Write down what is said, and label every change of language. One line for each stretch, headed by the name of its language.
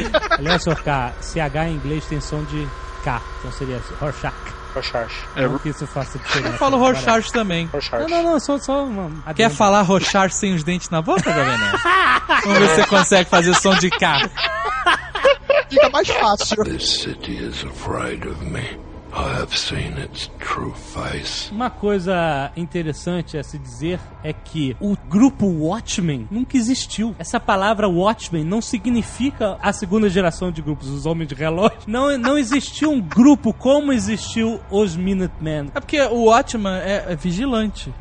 Portuguese: Aliás, Sr. K, CH em inglês tem som de K. Então seria assim, Rorschach. Rochard. É o que isso faz diferença. Eu falo Rochard também. Rochard. Não, só uma... Quer falar Rochard sem os dentes na boca, Jovem Nerd? Vamos ver se você consegue fazer som de cá. Fica mais fácil.
English: This city is afraid of me. I have seen its true face.
Portuguese: Uma coisa interessante a se dizer é que o grupo Watchmen nunca existiu. Essa palavra Watchmen não significa a segunda geração de grupos, os Homens de Relógio. Não existiu um grupo como existiu os Minutemen. É porque o Watchman é vigilante.